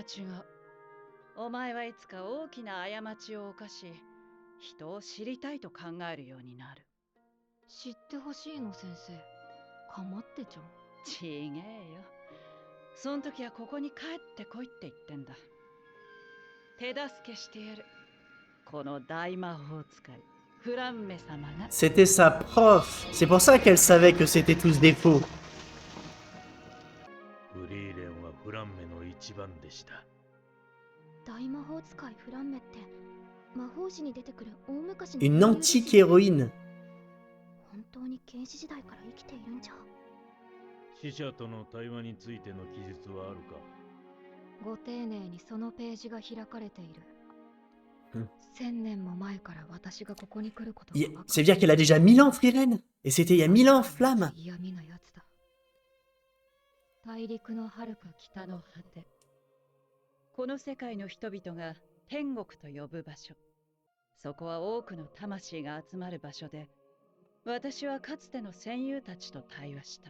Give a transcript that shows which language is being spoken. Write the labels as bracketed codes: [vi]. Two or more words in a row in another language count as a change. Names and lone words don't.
[ja] お前はいつか大きな過ちを犯し、人を知りたいと考えるようになる。知ってほしいの先生。かまってちゃん。ちげえよ。そん時はここに帰ってこいって言ってんだ。手助けしてやる。この大魔法使い、フランメ様が。 [fr] C'était sa prof. C'est pour ça qu'elle savait que c'était tous des faux. [ja] フリーレンはフランメの一番でした。大魔法使いフランメって魔法史に出てくる大昔の [fr] Une [ja] 英雄ですよ [fr] antique héroïne. [ja] 本当に原始時代から生きているんじゃ。死者との対話についての記述はあるか？ご丁寧にそのページが開かれている。うん 1000年も前から私がここに来ることが Y- 分か [fr] Ça veut dire qu'elle a déjà 1000 ans, Friren. Et c'était il y a 1000 ans, Flamme. [ja] 嫌味なやつだ。大陸の遥か北の北の果て。この世界の人々が天国と呼ぶ場所。そこは多くの魂が集まる場所で、私はかつての戦友たちと対話した。